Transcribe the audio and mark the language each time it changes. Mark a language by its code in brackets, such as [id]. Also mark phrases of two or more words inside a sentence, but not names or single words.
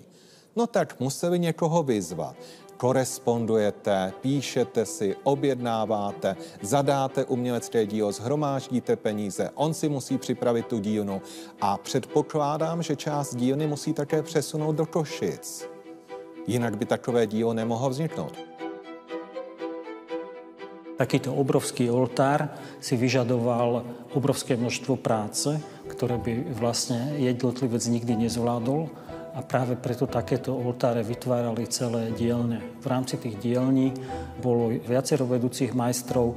[cs] No tak museli někoho vyzvat. Korespondujete, píšete si, objednáváte, zadáte umělecké dílo, shromáždíte peníze, on si musí připravit tu dílnu a předpokládám, že část dílny musí také přesunout do Košic. Jinak by takové dílo nemohlo vzniknout. [sk] Takýto obrovský oltár si vyžadoval obrovské množstvo práce, ktoré by vlastne jednotlivec nikdy nezvládol. A práve preto takéto oltáre vytvárali celé dielne. V rámci tých dielní bolo viacero vedúcich majstrov.